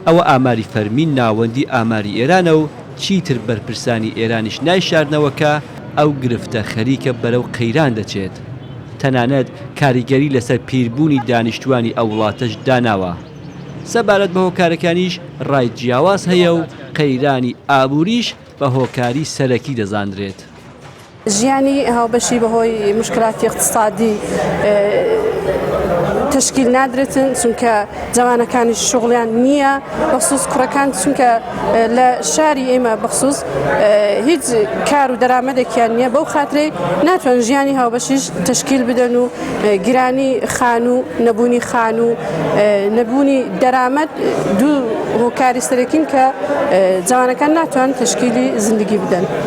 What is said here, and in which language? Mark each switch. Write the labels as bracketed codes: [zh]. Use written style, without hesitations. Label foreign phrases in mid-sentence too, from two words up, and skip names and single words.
[ckb] ئەوە ئاماری فەرمی ناوەندی ئاماری ئێرانە و چیتر بەرپرسانی ئێرانیش نایشاردنەوەکە ئەو گرفتە خەریکە بەرەو قەیران دەچێت. تەنانەت کاریگەری لەسەر پیربوونی دانیشتوانی ئەو وڵاتەش داناوە. سەبارەت بە هۆکارەکانیش ڕای جیاواز هەیە و قەیرانی ئابووریش بە هۆکاری سەرەکی دەزاندرێت. ژیانی هاوبەشی بەهۆی مشکلاتی اقتصادی تشکیل نادرێتن چونکە جوانەکانی شغڵیان نییە بەخصوص کوڕەکان چونکە لە شاری ئێمە بەخصوص هیچ کار و دەرامەدێکیان نییە بەو خاطرەی ناتوان ژیانی هاوبەشیش تشکیل بدەن و گرانی خان و نەبوونی خان و نەبوونی دەرامەد دوو هۆکاری سەرەکین کە جوانەکان ناتوان تشکیلی زندگی بدەن.